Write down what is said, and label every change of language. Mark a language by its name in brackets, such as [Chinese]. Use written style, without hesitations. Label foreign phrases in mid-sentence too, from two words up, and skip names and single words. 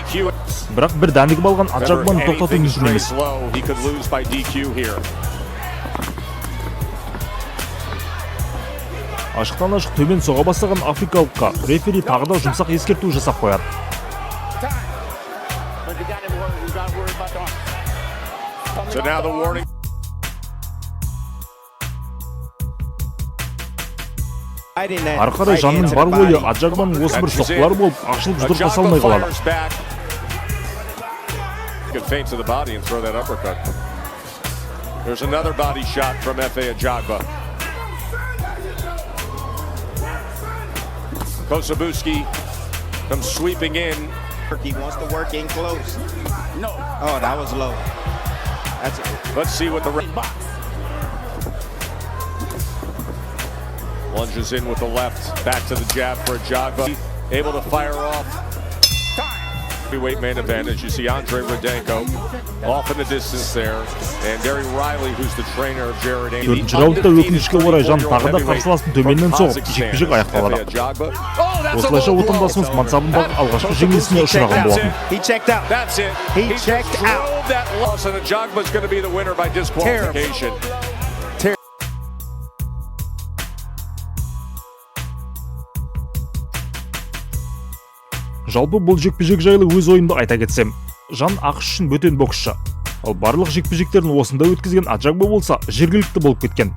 [Kazakh] Бірақ бір дәндігіп алған Аджагбаны тоқтату мүмкін емес. Ашықтан ашық төмен соға бастаған африкалыққа рефери тағы да жұмсақ ескерту жасап қояды. [English] So now the warning. [Kazakh] Ары қарай Жанның бар ойы Аджагбаның осы бір соққылары болып ашылып жұдырыққа салмай қалады. [English] Good feint to the body and throw that uppercut. There's another body shot from Efe Aджагбамен. Kosобуцкий comes sweeping in. He wants to work in close. No. Oh, that was low. That's it. Let's see what the lunges in with the left, back to the jab for Aджагбамен. Able to fire off. Heavyweight main event, as you see Andre Rudenko off in the distance there, and Derry Riley, who's the trainer of Jared. [Kazakh] Төртінші раундта өкінішке орай Жан тағы да қарсыласын төменнен соғып, жекпе-жек аяқталады. Осылайша отандасымыз мансабындағы алғашқы жеңілісіне ұшыраған болатын. [English] He checked out. That's it. He checked out. That loss, and Aджагбамен's going to be the winner by disqualification. [Kazakh] Жалпы бұл жекпе-жек жайлы өз ойымды айта кетсем, Жан АқШ үшін бөтен боксшы. Ал барлық жекпе-жектерін осында өткізген Аджагбамен болса, жергілікті болып кеткен.